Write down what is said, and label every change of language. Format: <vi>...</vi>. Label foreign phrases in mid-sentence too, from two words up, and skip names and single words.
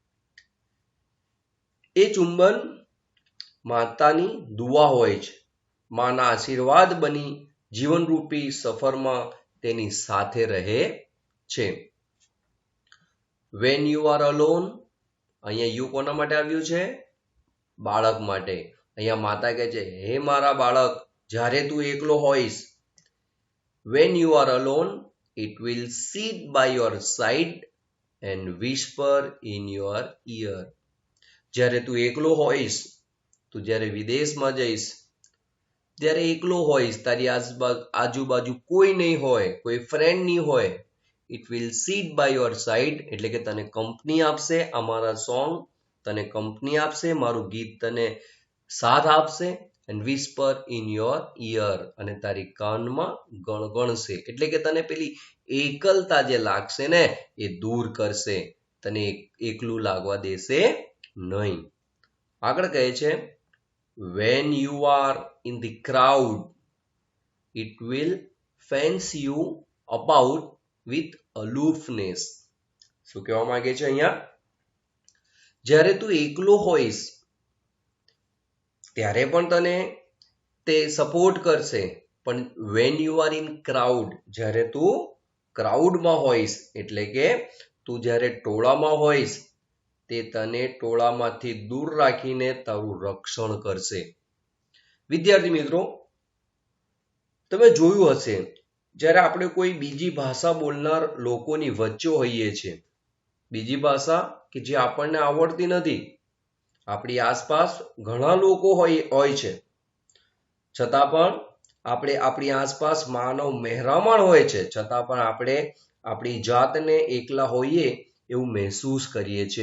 <gu>એ ચુંબન માતાની દુઆ હોય છે, માના આશીર્વાદ બની જીવનરૂપી સફરમાં તેની સાથે રહે છે.</gu> <en>when you are alone,</en> <gu>અહીંયા યુ કોના માટે આવ્યું છે? બાળક માટે. અહીંયા માતા કહે છે, હે મારા બાળક, જ્યારે તું એકલો હોઈશ,</gu> <en>when you are alone, it will sit by your side and whisper in your ear.</en> <gu>જ્યારે તું એકલો હોઈશ, તું જ્યારે વિદેશમાં જઈશ, ત્યારે એકલો હોઈશ, તારી આજુબાજુ કોઈ નહીં હોય, કોઈ ફ્રેન્ડ નહીં હોય,</gu> <en>it will sit by your side,</en> <gu>એટલે કે તને કંપની આપશે. અમારા સોંગ તને કંપની આપશે, મારું ગીત તને સાથ આપશે.</gu> <en>and whisper in your ear,</en> <gu>અને તારી કાનમાં ગણગણશે, એટલે કે તને પેલી એકલતા જે લાગશે ને એ દૂર કરશે, તને એકલું લાગવા દેશે નહીં. આગળ કહે છે,</gu> <en>when you are in the crowd, it will fence you about with aloofness.</en> <gu>શું કહેવા માંગે છે અહીંયા? જ્યારે તું એકલો હોઈશ ત્યારે પણ તને તે સપોર્ટ કરશે, પણ</gu> <en>when you are in crowd,</en> <gu>જ્યારે તું ક્રાઉડમાં હોઈશ, એટલે કે તું જ્યારે ટોળામાં હોઈશ, તે તને ટોળામાંથી દૂર રાખીને તારું રક્ષણ કરશે. વિદ્યાર્થી મિત્રો, તમે જોયું હશે, જ્યારે આપણે કોઈ બીજી ભાષા બોલનાર લોકોની વચ્ચે હોઈએ છીએ, બીજી ભાષા કે જે આપણને આવડતી નથી, આપણી આસપાસ ઘણા લોકો હોય છે, છતાં પણ આપણે આપણી આસપાસ માનવ મહેરામણ હોય છે, છતાં પણ આપણે આપણી જાતને એકલા હોઈએ એવું મહેસૂસ કરીએ છીએ.</gu>